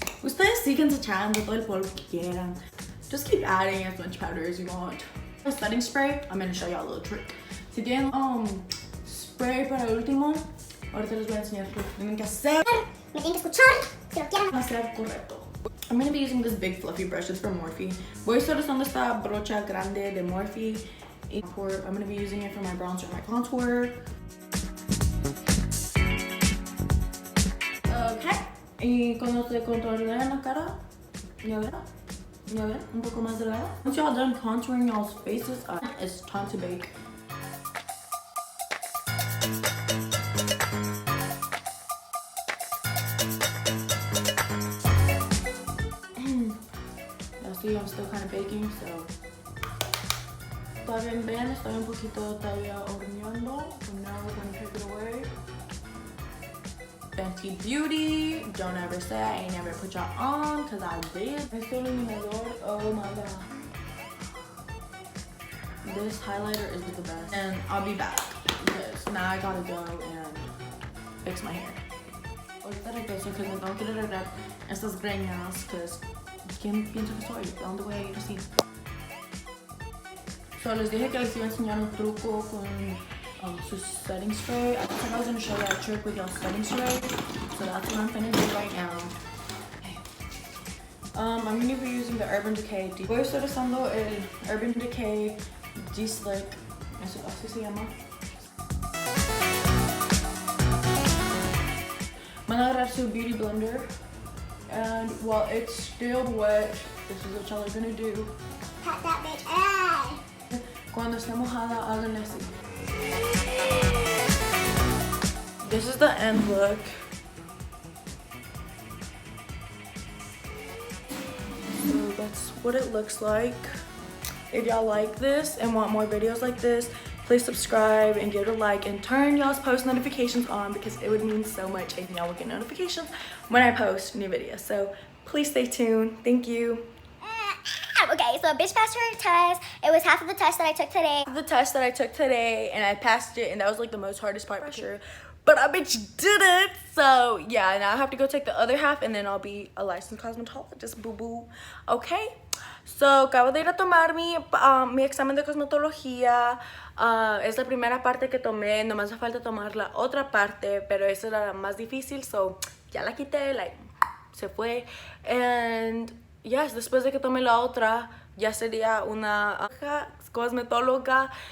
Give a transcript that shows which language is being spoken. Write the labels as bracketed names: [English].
[Spanish] Ustedes siguen echando todo el polvo que quieran. [English] Just keep adding as much powder as you want. For setting spray, I'm gonna show y'all a little trick. [Spanish] Si tienen spray para el último, ahorita les voy a enseñar lo que tienen que hacer. Me tienen que escuchar si lo quieren hacer correcto. [English] I'm gonna be using this big fluffy brush. It's from Morphe. [Spanish] Voy a estar usando esta brocha grande de Morphe. [English] I'm gonna be using it for my bronzer and my contour. Okay. [Spanish] Y cuando se contornean la cara, ya ven, un poco más delgada. [English] Once y'all done contouring y'all's faces, it's time to bake. See, I'm still kind of baking, so [Spanish] todavía ven, estoy un poquito todavía horneando. [English] So now we're gonna take it away. Fenty Beauty, don't ever say I ain't never put y'all on, cause I did. [Spanish] Este iluminador, [English] oh my god. This highlighter is the best. And I'll be back, because now I gotta go and fix my hair. [Spanish] Ahorita regreso, because me tengo que arreglar estas greñas, because ¿quién piensa que soy? ¿De dónde voy a ir así? So les dije que les iba a enseñar un truco con su setting spray. [English] I think I was going to show you a trick with your setting spray. So that's what I'm going to do right now. Okay. I'm going to be using the Urban Decay. [Spanish] Voy a estar usando el Urban Decay D-Slick. Así se llama. Van a agarrar su Beauty Blender. [English] And while it's still wet, this is what y'all are gonna do. Pat that bitch. Ah. [Spanish] Cuando está mojada, háganle así. [English] This is the end look. So that's what it looks like. If y'all like this and want more videos like this, please subscribe and give it a like and turn y'all's post notifications on because it would mean so much if y'all would get notifications when I post new videos. So please stay tuned. Thank you. Okay, so a bitch passed her test. It was half of the test that I took today. The test that I took today and I passed it, and that was like the most hardest part for sure. But I bitch did it. So yeah, now I have to go take the other half and then I'll be a licensed cosmetologist, boo boo. Okay. [Spanish] So acabo de ir a tomar mi examen de cosmetología. Es la primera parte que tomé, no me hace falta tomar la otra parte, pero esa era la más difícil, so ya la quité, like, se fue. [English] And yes, [Spanish] después de que tome la otra, ya sería una cosmetóloga.